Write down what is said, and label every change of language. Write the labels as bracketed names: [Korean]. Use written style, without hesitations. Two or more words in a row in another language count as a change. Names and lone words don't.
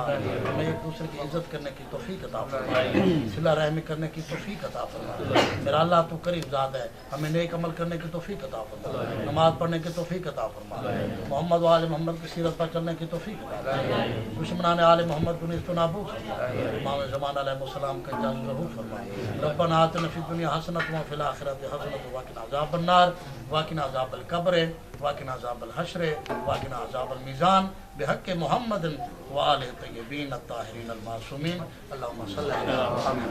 [Urdu] ہمیں ایک دوسرے کی عزت کرنے کی توفیق عطا فرما. صلہ رحمی کرنے کی توفیق عطا فرما. میرا اللہ تو کریم ذات ہے ہمیں نیک عمل کرنے کی توفیق عطا فرما. نماز پڑھنے کی توفیق عطا فرما. محمد و آل محمد کی سیرت پر چلنے کی توفیق عطا فرما. دشمنان آل محمد کو نیست و نابود فرما. امام زمان [Arabic] علیہ السلام [Urdu] کا اجازت ظہور فرما. [Arabic] ربنا آتنا فی الدنیا حسنۃ وفی الآخرۃ حسنۃ وقنا عذاب النار وقنا عذاب القبر وقنا عذاب الحشر وقنا عذاب المیزان بحق محمد وآل طیبین الطاہرین المعصومین. اللہم صلی علی محمد